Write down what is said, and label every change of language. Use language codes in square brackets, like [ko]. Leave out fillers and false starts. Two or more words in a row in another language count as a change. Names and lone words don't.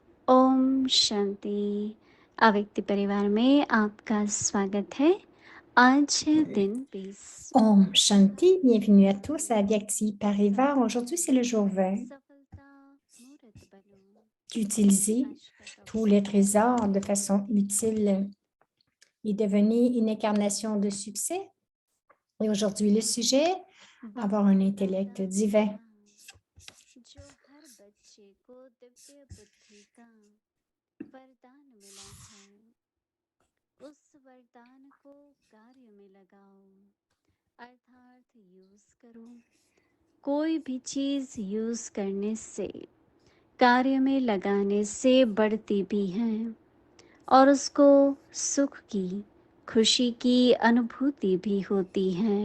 [hi] ओम शांति। अव्यक्ति परिवार में आपका स्वागत है। आज है दिन 20 ओम शांति, [fr] bienvenue à tous à Vyakti Parivar. Aujourd'hui, c'est le jour 20 [hi] सफलता मूर्त बनो। [fr] d'utiliser [hi] आज का [fr] tous les [hi] टॉपिक [fr] trésors de façon utile et devenir une incarnation de succès. Et aujourd'hui, le sujet, avoir un intellect divin. [hi] जो हर बच्चे को दिव्य बुद्धि का वरदान मिला है, उस वरदान को कार्य में लगाओ, अर्थात यूज करो। कोई भी चीज यूज करने से, कार्य में लगाने से बढ़ती भी है और उसको सुख की, खुशी की अनुभूति भी होती है।